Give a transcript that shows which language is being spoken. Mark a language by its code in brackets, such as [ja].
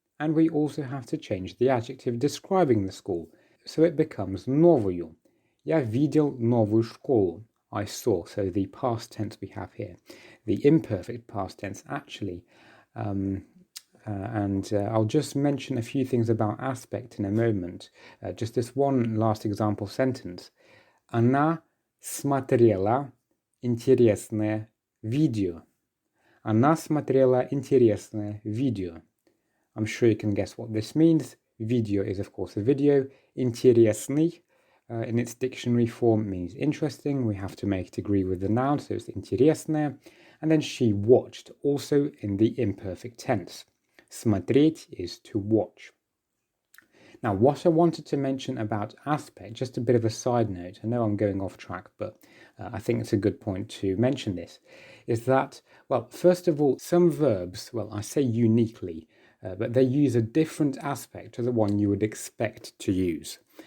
[en] And we also have to change the adjective describing the school, so it becomes новую. [ru] Я видел новую школу. [en] I saw, so the past tense we have here. The imperfect past tense, actually. I'll just mention a few things about aspect in a moment. Just this one last example sentence. [ru] Она смотрела интересное видео. Она смотрела интересное видео. [en] I'm sure you can guess what this means. Video is, of course, a video. Интересный, in its dictionary form, means interesting. We have to make it agree with the noun, so it's интересное. And then she watched, also in the imperfect tense. Смотреть is to watch. Now, what I wanted to mention about aspect, just a bit of a side note, I know I'm going off track, but I think it's a good point to mention this, is that, well, first of all, some verbs, well, I say uniquely, but they use a different aspect to the one you would expect to use.